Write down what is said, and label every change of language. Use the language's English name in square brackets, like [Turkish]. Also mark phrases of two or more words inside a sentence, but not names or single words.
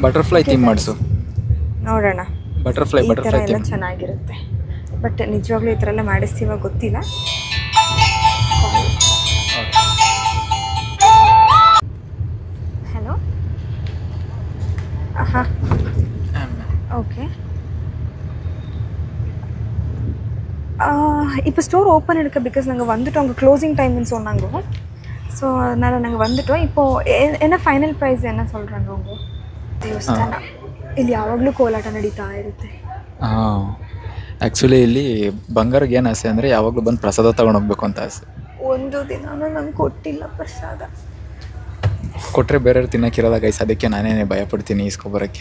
[English] butterfly theme [Kannada] ಮಾಡಿಸು ನೋಡೋಣ. ಬಟರ್ಫ್ಲೈ ಎಲ್ಲ ಚೆನ್ನಾಗಿರುತ್ತೆ. ಬಟ್ ನಿಜವಾಗ್ಲೂ ಈ ಥರ ಎಲ್ಲ ಮಾಡಿಸ್ತೀವ ಗೊತ್ತಿಲ್ಲ. ಹಲೋ, ಹಾಂ ஓகே. [Tamil] இப்போ [English] store open [Tamil] இருக்குது பிகாஸ் நாங்கள் வந்துட்டோம். அங்கே [English] closing time [Tamil] சொன்னாங்க. ஸோ அதனால் நாங்கள் வந்துட்டோம். இப்போது என்ன [English] final price [Tamil] என்ன சொல்கிறாங்க அவங்க? [Kannada] ದೇವಸ್ಥಾನ ಇಲ್ಲಿ ಯಾವಾಗಲೂ ಕೋಲಾಟ ನಡೀತಾ ಇರುತ್ತೆ. ಆ್ಯಕ್ಚುಲಿ ಇಲ್ಲಿ ಬಂಗಾರಿಗೆ ಏನು ಆಸೆ ಅಂದರೆ ಯಾವಾಗಲೂ ಬಂದು ಪ್ರಸಾದ ತೊಗೊಂಡೋಗ್ಬೇಕು ಅಂತ ಆಸೆ. ಒಂದು ದಿನನೂ ನಂಗೆ ಕೊಟ್ಟಿಲ್ಲ ಪ್ರಸಾದ. ಕೊಟ್ಟರೆ ಬೇರೆಯವ್ರು ತಿನ್ನೋಕ್ಕಿರೋಲ್ಲ ಗೈಸ್, ಅದಕ್ಕೆ ನಾನೇ ಭಯಪಡ್ತೀನಿ ಇಸ್ಕೊಬರೋಕ್ಕೆ.